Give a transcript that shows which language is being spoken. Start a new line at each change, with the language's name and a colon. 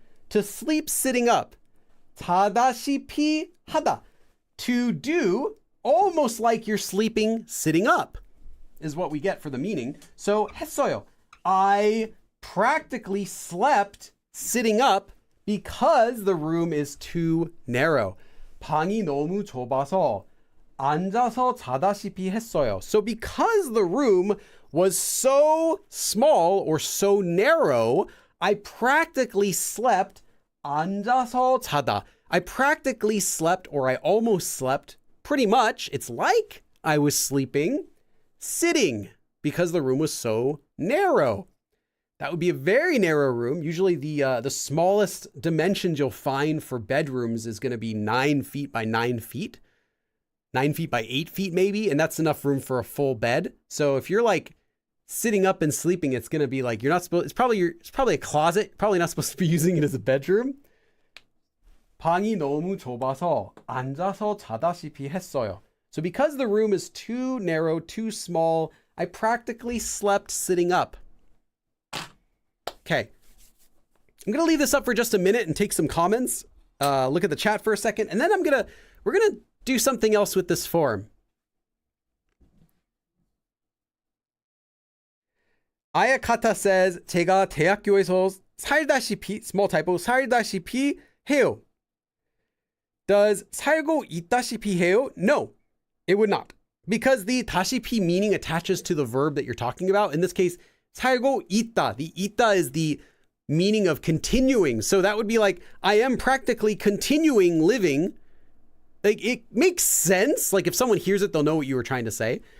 English: To sleep sitting up.
Korean: 자다시피 하다.
English: To do almost like you're sleeping sitting up is what we get for the meaning. So
Korean: 했어요.
English: I practically slept sitting up because the room is too narrow.
Korean: 방이 너무 좁아서 앉아서 자다시피 했어요.
English: So because the room was so small or so narrow, I practically slept
Korean: 앉아서 자다.
English: I practically slept, or I almost slept, pretty much. It's like I was sleeping sitting because the room was so narrow. That would be a very narrow room. Usually the smallest dimensions you'll find for bedrooms is going to be 9 feet by 9 feet. 9 feet by 8 feet maybe, and that's enough room for a full bed. So if you're like sitting up and sleeping, it's going to be like, you're not supposed, it's probably a closet, probably not supposed to be using it as a bedroom.
Korean: 방이 너무 좁아서 앉아서 자다시피 했어요.
English: So because the room is too narrow, too small, I practically slept sitting up. Okay. I'm going to leave this up for just a minute and take some comments. Look at the chat for a second, and then we're going to do something else with this form.
Korean: Ayakata says, 제가 대학교에서 살다시피,
English: small typo,
Korean: 살다시피 해요.
English: Does
Korean: 살고 있다시피 해요?
English: No, it would not. Because the 다시 P meaning attaches to the verb that you're talking about. In this case,
Korean: 살고 있다.
English: The
Korean: 있다
English: is the meaning of continuing. So that would be like, I am practically continuing living. Like, it makes sense. Like, if someone hears it, they'll know what you were trying to say.